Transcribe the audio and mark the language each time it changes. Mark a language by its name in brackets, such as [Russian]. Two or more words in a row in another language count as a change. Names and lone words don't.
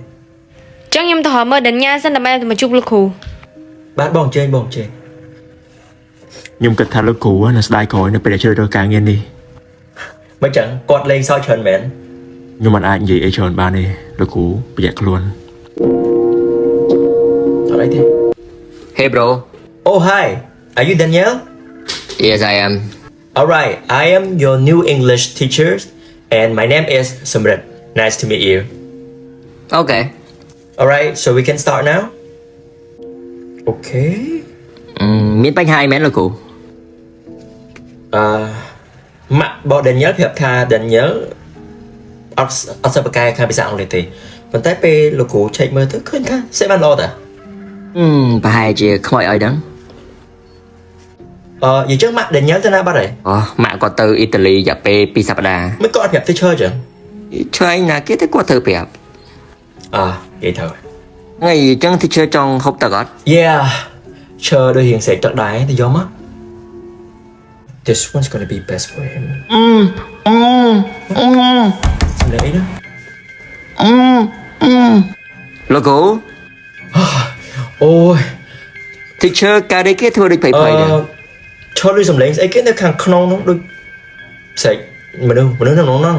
[Khmer] ចឹងខ្ញុំទៅរកមើលដេញ៉ាសិនដើម្បីមកជួបលោកគ្រូ បាទបងចេញ ខ្ញុំគិតថាលោកគ្រូនៅស្ដាយក្រោយនៅពេលដែលជ្រើសរើសការងារនេះ មិនចឹងគាត់លេងសើចច្រើនមែន ខ្ញុំមិនអាចនិយាយអីច្រើនបានទេលោកគ្រូប្រយ័ត្នខ្លួន អត់អីទេ [English] Hey bro Oh hi are you Daniel Yes I am Alright I am your new English teacher and my name is Samrit nice to meet you Okay Alright so we can start now Okay [Khmer] មានបញ្ហាអីមែនលោកគ្រូ ម៉ាក់បង Daniel ប្រាប់ថា Daniel អត់សិបកែខាងភាសាអង់គ្លេសទេប៉ុន្តែពេលលោកគ្រូឆែកមើលទៅឃើញថាសេបានល្អតា ប្រហែលជាខ្មោចឲ្យដឹង និយាយចឹងម៉ាក់ Daniel ទៅណាបាត់ហើយ អូម៉ាក់គាត់ទៅអ៊ីតាលីរយៈពេល2សប្តាហ៍ មិនគាត់អត់ប្រាប់ teacher ចឹង ឆ្ងាយណាគេទៅគាត់ត្រូវប្រាប់ និយាយទៅ ហើយអញ្ចឹង teacher ចង់ហូបទឹកអត់ Yeah ឈើដូចរៀងស្រែកទឹកដែរទៅយកមក [English] This one's gonna be best for him [Khmer] សំឡេងអីណា លោកគ្រូ អូយ teacher ការីគេធ្វើដូចភ័យៗដែរ ឈរដូចសំឡេងស្អីគេនៅខាងក្នុងនោះដូចស្រែកមនុស្សនៅក្នុងនោះ